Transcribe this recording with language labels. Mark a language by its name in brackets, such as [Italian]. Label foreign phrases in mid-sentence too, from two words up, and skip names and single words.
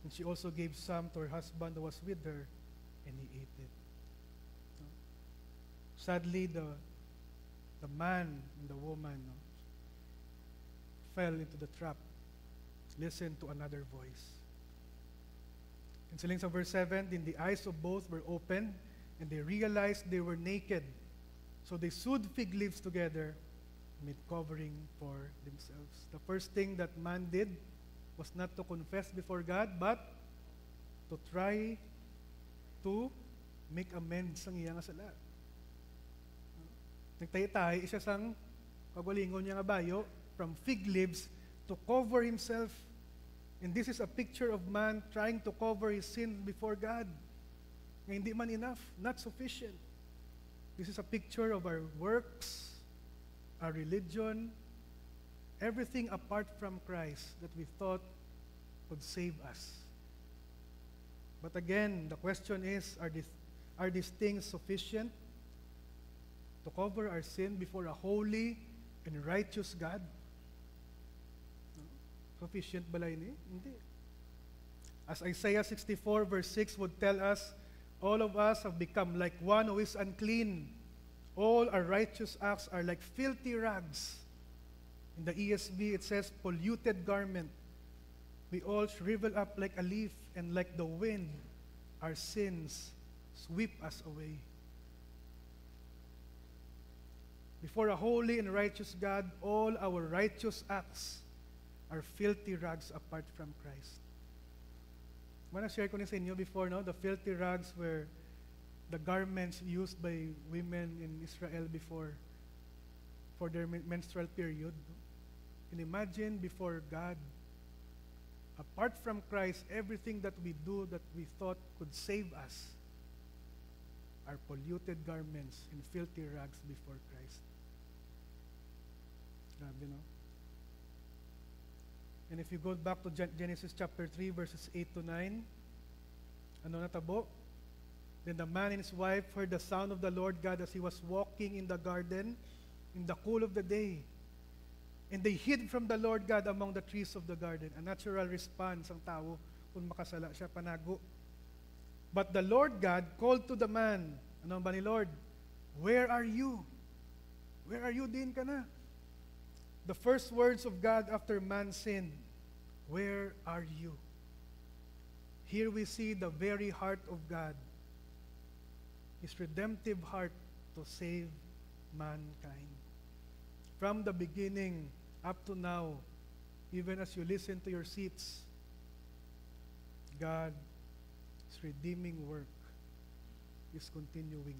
[English] And she also gave some to her husband who was with her, and he ate it. No? Sadly, the man and the woman, no, fell into the trap. Listen to another voice. And [Hiligaynon] siling sa [English] verse 7, then the eyes of both were opened, and they realized they were naked. So they sewed fig leaves together and made covering for themselves. The first thing that man did was not to confess before God, but to try to make amends [Hiligaynon] sa iyang sala. Nagtaytay, isa sang kagalingon niya nga bayo [English] from fig leaves to cover himself. And this is a picture of man trying to cover his sin before God. [Hiligaynon] Nga hindi man enough, [English] not sufficient. This is a picture of our works, our religion, everything apart from Christ that we thought could save us. But again, the question is, are these things sufficient to cover our sin before a holy and righteous God? [Hiligaynon] Sufficient balay ni? Hindi. [English] As Isaiah 64 verse 6 would tell us, all of us have become like one who is unclean. All our righteous acts are like filthy rags. In the ESV, it says, polluted garment. We all shrivel up like a leaf, and like the wind, our sins sweep us away. Before a holy and righteous God, all our righteous acts are filthy rags apart from Christ. [Hiligaynon] Na-share ko na sa inyo before, no? [English] The filthy rags were the garments used by women in Israel before for their menstrual period. And imagine before God, apart from Christ, everything that we do that we thought could save us are polluted garments and filthy rags before Christ. [Hiligaynon] Grabe, no? [English] And if you go back to Genesis chapter 3, verses 8 to 9, [Hiligaynon] ano natabo? [English] Then the man and his wife heard the sound of the Lord God as he was walking in the garden in the cool of the day. And they hid from the Lord God among the trees of the garden. A natural response [Hiligaynon] ang tao kung makasala siya, panago. [English] But the Lord God called to the man, [Hiligaynon] ano ba ni [English] Lord? Where are you? Where are you? [Hiligaynon] Din ka na. [English] The first words of God after man sinned, where are you? Here we see the very heart of God, His redemptive heart to save mankind. From the beginning up to now, even as you listen to your seats, God's redeeming work is continuing.